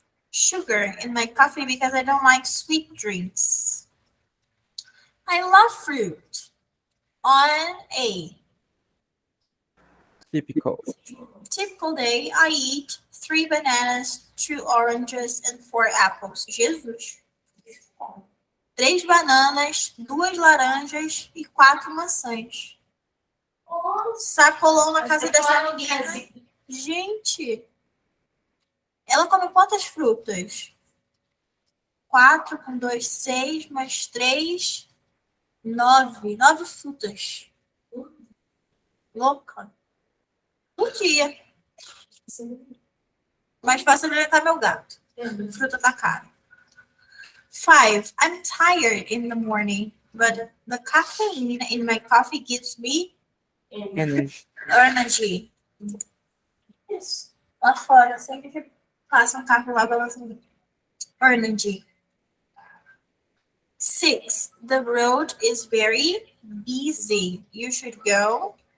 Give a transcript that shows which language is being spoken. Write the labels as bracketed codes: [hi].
[en] sugar in my coffee because I don't like sweet drinks. I love fruit. On a Typical. typical day, I eat 3 bananas, 2 oranges, and 4 apples. Jesus! [pt] 3 bananas, 2 laranjas e 4 maçãs. Sacolão na casa dessa menina. Gente! Ela come quantas frutas? 4 com 2, 6, mais 3, 9. 9 frutas. Louca. Por dia. Mais fácil alimentar meu gato. Fruta tá cara. 5. [en] I'm tired in the morning, but the caffeine in my coffee gives me Energy. energy. [pt] Isso. Lá fora, sempre que passa um carro lá, balançando. [en] Energy. 6. The road is very busy. You should go